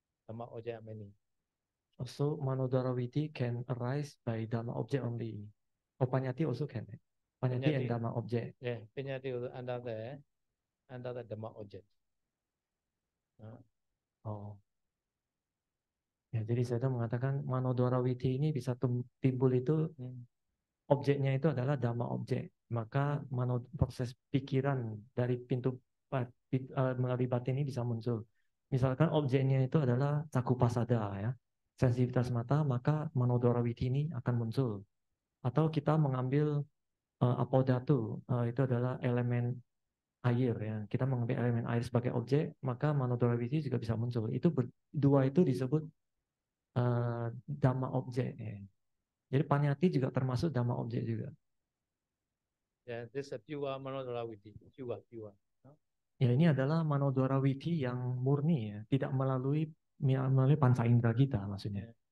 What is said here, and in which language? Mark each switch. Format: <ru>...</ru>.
<en>Dhamma object are many. Also, Manodaraviti can arise by Dhamma object only. Or Panyati also can. Panyati and Dhamma object. Yeah, Penyati also under the Dhamma object. Oh.</en> <id>Ya, jadi saya mengatakan Manodaraviti ini bisa timbul itu objeknya itu adalah Dhamma objek. Maka proses pikiran dari pintu melalui batin ini bisa muncul. Misalkan objeknya itu adalah Sakupasada ya, sensitivitas mata, maka Manodaraviti ini akan muncul. Atau kita mengambil Apodhatu, itu adalah elemen air ya. Kita mengambil elemen air sebagai objek, maka Manodaraviti juga bisa muncul. Itu dua itu disebut Dhamma objek ya. Jadi Panyati juga termasuk Dhamma objek juga.</id> <en>Yeah, this is a pure Manodaraviti, pure.</en> <id>Ya, ini adalah Manodaraviti yang murni ya, tidak melalui panca indera kita maksudnya.</id>